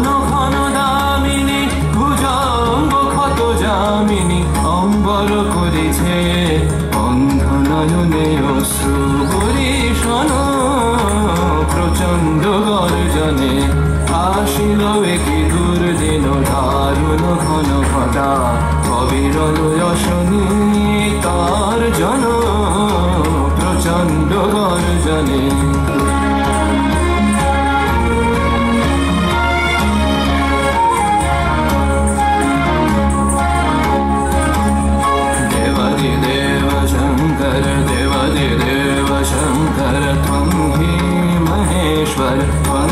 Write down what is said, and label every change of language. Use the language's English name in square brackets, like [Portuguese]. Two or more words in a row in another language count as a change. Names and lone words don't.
[Bangla] ঘন দামিনী ভুজঙ্গ ক্ষত যামিনী অম্বর করেছে অন্ধ নয়নে অশ্রু বরিশন প্রচণ্ড গর্জনে আসিল একে দুর্দিন দারুণ ঘন ঘটা অবিরল রশনি তার জন প্রচণ্ড গর্জনে [Sanskrit] देवादिदेव शंकर देवादिदेव शंकर त्वं हि महेश्वर त्वं